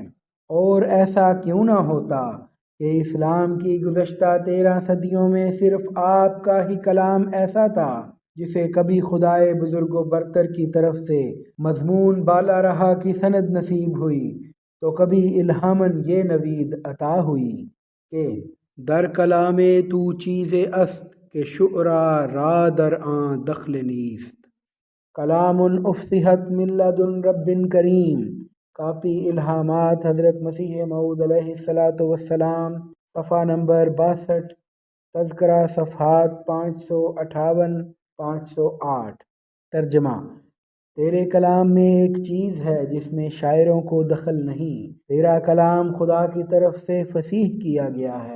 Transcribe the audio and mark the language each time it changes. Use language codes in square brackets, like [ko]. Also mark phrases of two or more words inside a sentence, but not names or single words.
[ur] اور ایسا کیوں نہ ہوتا کہ اسلام کی گزشتہ 13 صدیوں میں صرف آپ کا ہی کلام ایسا تھا جسے کبھی خدائے بزرگ و برتر کی طرف سے مضمون بالا رہا کی سند نصیب ہوئی، تو کبھی الہاماً یہ نوید عطا ہوئی کہ [fa] در کلام تو چیز است کہ شعرا را در آن دخل نیست، [ar] کلام افصحت من لدن رب کریم۔ [ur] کاپی الہامات حضرت مسیح موعود علیہ السلام، صفحہ نمبر 62، تذکرہ صفحات 558 508۔ ترجمہ: تیرے کلام میں ایک چیز ہے جس میں شاعروں کو دخل نہیں، تیرا کلام خدا کی طرف سے فصیح کیا گیا ہے۔